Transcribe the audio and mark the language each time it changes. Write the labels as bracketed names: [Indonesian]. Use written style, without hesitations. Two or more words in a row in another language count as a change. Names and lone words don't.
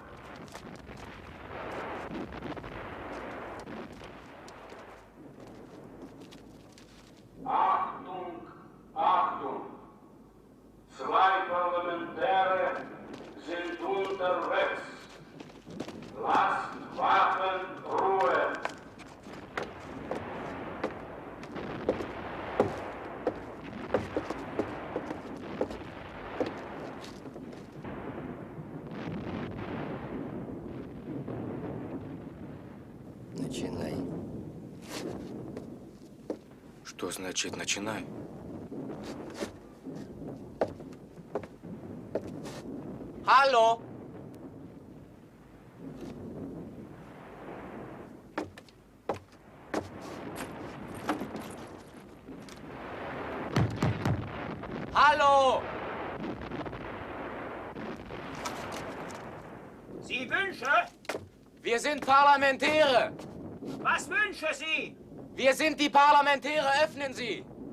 [German] Achtung, Achtung! Zwei Parlamentäre sind unterwegs. Lasst Waffen Ruhe. [Russian] Начинай. Что значит начинай? [German] Hallo? Hallo? Sie Wünsche? Wir sind Parlamentäre. Was wünschen Sie? Wir sind die Parlamentäre. Öffnen Sie.